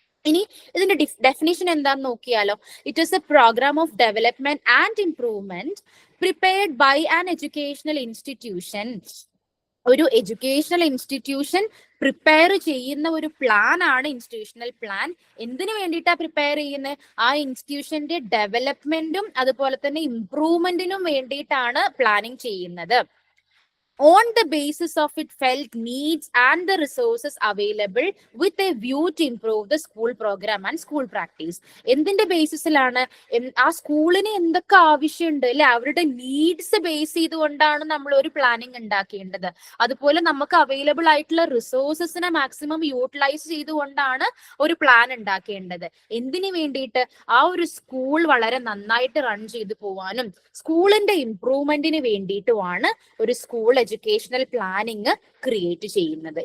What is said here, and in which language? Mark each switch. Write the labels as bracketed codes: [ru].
[ml] ഇനി ഇതിന്റെ ഡെഫിനിഷൻ എന്താന്ന് നോക്കിയാലോ. [en] It is a programme of development and improvement prepared by an educational institution. [ml] ഒരു എഡ്യൂക്കേഷണൽ ഇൻസ്റ്റിറ്റ്യൂഷൻ പ്രിപ്പയർ ചെയ്യുന്ന ഒരു പ്ലാൻ ആണ് ഇൻസ്റ്റിറ്റ്യൂഷണൽ പ്ലാൻ. എന്തിനു വേണ്ടിയിട്ടാണ് പ്രിപ്പയർ ചെയ്യുന്നത്? ആ ഇൻസ്റ്റിറ്റ്യൂഷന്റെ ഡെവലപ്മെന്റും അതുപോലെ തന്നെ ഇംപ്രൂവ്മെന്റിനും വേണ്ടിയിട്ടാണ് പ്ലാനിങ് ചെയ്യുന്നത്. [en] On the basis of its felt needs and the resources available with a view to improve the school program and school practice. [ml] എന്തിന്റെ ബേസിസിലാണ്? ആ സ്കൂളിന് എന്തൊക്കെ ആവശ്യമുണ്ട് അല്ലെ, അവരുടെ നീഡ്സ് ബേസ് ചെയ്തുകൊണ്ടാണ് നമ്മൾ ഒരു പ്ലാനിങ് ഉണ്ടാക്കേണ്ടത്. അതുപോലെ നമുക്ക് അവൈലബിൾ ആയിട്ടുള്ള റിസോഴ്സസിനെ മാക്സിമം യൂട്ടിലൈസ് ചെയ്തുകൊണ്ടാണ് ഒരു പ്ലാൻ ഉണ്ടാക്കേണ്ടത്. എന്തിനു വേണ്ടിയിട്ട്? ആ ഒരു സ്കൂൾ വളരെ നന്നായിട്ട് റൺ ചെയ്തു പോവാനും സ്കൂളിന്റെ ഇംപ്രൂവ്മെന്റിന് വേണ്ടിയിട്ടുമാണ് ഒരു സ്കൂൾ എഡ്യൂക്കേഷണൽ പ്ലാനിങ് ക്രിയേറ്റ് ചെയ്യുന്നത്.